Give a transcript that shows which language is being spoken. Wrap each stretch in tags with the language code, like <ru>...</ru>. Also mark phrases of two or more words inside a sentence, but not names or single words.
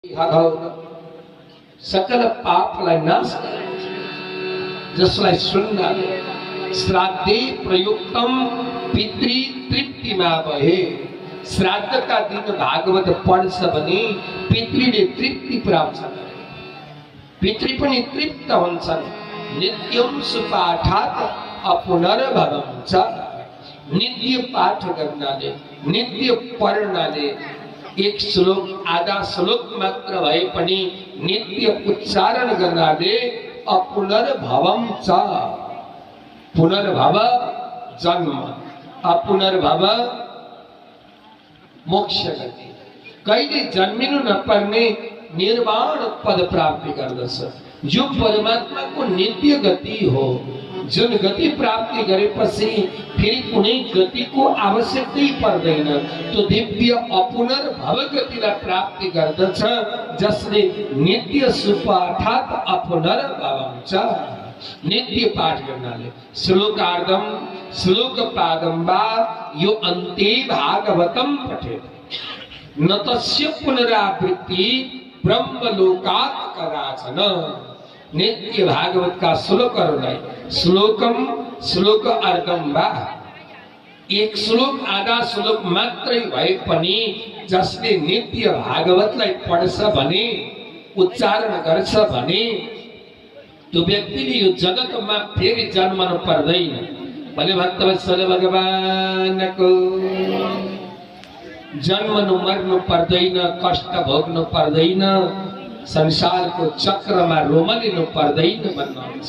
<ne>सकल पापलाई नाश जसलाई सुन्नाले</ne> <sa>श्राद्धे प्रयुक्तम</sa> <ne>पितृ तृप्तिमा भए श्राद्धका दिन भागवत पढ्छ भने पितृले तृप्ति प्राप्त गरे पितृ पनि तृप्त हुन्छन्।</ne> <sa>नित्यं सुपाठात् अपुनर्भवम् च</sa> <ne>नित्य पाठ गर्नाले नित्य पढ्नाले एक श्लोक आधा श्लोक मात्र भए पनि नित्य उच्चारण गर्नाले</ne> <sa>अपुनर्भवम् च</sa> <ne>पुनर्भव जन्म अपुनर्भव मोक्ष गति कहिले जन्मिनु नपर्ने निर्वाण पद प्राप्ति गर्दछ। यो परमात्माको नित्य गति हो जुन गति प्राप्ति गरेपछि फेरि कुनै गतिको आवश्यकतै पर्दैन। त्यो दिव्य अपुनर्भव गतिलाई प्राप्ति गर्दछ जसले</ne> <sa>नित्य सुपाठात् अपुनर्भवम् च</sa> <ne>नित्य पाठ गर्नाले</ne> <sa>श्लोकार्धम श्लोकपादं वा यो अन्ते भागवतम पठेत् न तस्य पुनरावृत्ति ब्रह्मलोकात् कराचन।</sa> <ne>नित्य भागवत का श्लोकहरूलाई</ne> <sa>श्लोकम श्लोक अर्धम वा</sa> <ne>एक श्लोक आधा श्लोक मात्रै भए पनि जसले नित्य भागवतलाई पढ्छ भने उच्चारण गर्छ भने त्यो व्यक्तिले यो जगतमा फेरि जन्मनु पर्दैन। भले भक्तवत्सल भगवानको जन्मनु मर्नु पर्दैन कष्ट भोग्नु पर्दैन संसारको चक्रमा रोमलिनु पर्दैन भन्नुहुन्छ।</ne>